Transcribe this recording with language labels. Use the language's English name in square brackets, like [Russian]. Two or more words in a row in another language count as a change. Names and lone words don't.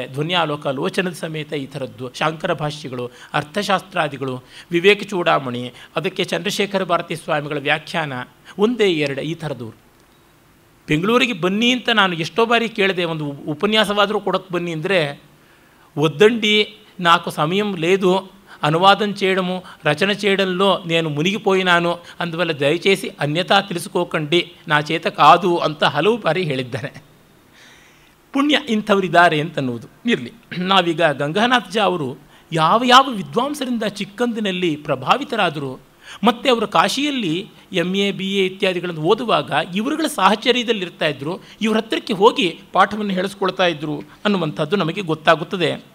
[Kannada] ಧ್ವನ್ಯಾಲೋಕ, ಲೋಚನದ ಸಮೇತ ಈ ಥರದ್ದು, ಶಾಂಕರ ಭಾಷ್ಯಗಳು, ಅರ್ಥಶಾಸ್ತ್ರಾದಿಗಳು, ವಿವೇಕ ಚೂಡಾಮಣಿ, ಅದಕ್ಕೆ ಚಂದ್ರಶೇಖರ ಭಾರತಿ ಸ್ವಾಮಿಗಳ ವ್ಯಾಖ್ಯಾನ, 1-2 ಈ ಥರದವರು. ಬೆಂಗಳೂರಿಗೆ ಬನ್ನಿ ಅಂತ ನಾನು ಎಷ್ಟೋ ಬಾರಿ ಕೇಳಿದೆ, ಒಂದು ಉಪನ್ಯಾಸವಾದರೂ ಕೊಡೋಕ್ಕೆ ಬನ್ನಿ ಅಂದರೆ, [Telugu] వద్దండి నాకు సమయం లేదు, అనువాదం చేయడము రచన చేయడంలో నేను మునిగిపోయినాను, అందువల్ల దయచేసి అన్యతా తెలుసుకోకండి, నా చేత కాదు [Kannada] ಅಂತ ಹಲವು ಬಾರಿ ಹೇಳಿದ್ದಾರೆ. ಪುಣ್ಯ ಇಂಥವರಿದ್ದಾರೆ ಅಂತನ್ನುವುದು ಇರಲಿ. ನಾವೀಗ ಗಂಗಾನಾಥ್ ಜಾ ಅವರು ಯಾವ ಯಾವ ವಿದ್ವಾಂಸರಿಂದ ಚಿಕ್ಕಂದಿನಲ್ಲಿ ಪ್ರಭಾವಿತರಾದರು, ಮತ್ತು ಅವರು ಕಾಶಿಯಲ್ಲಿ MA BA ಇತ್ಯಾದಿಗಳನ್ನು ಓದುವಾಗ ಇವರುಗಳ ಸಾಹಚರ್ಯದಲ್ಲಿರ್ತಾಯಿದ್ರು, ಇವ್ರ ಹತ್ತಿರಕ್ಕೆ ಹೋಗಿ ಪಾಠವನ್ನು ಹೇಳಿಸ್ಕೊಳ್ತಾ ಇದ್ದರು ಅನ್ನುವಂಥದ್ದು ನಮಗೆ ಗೊತ್ತಾಗುತ್ತದೆ.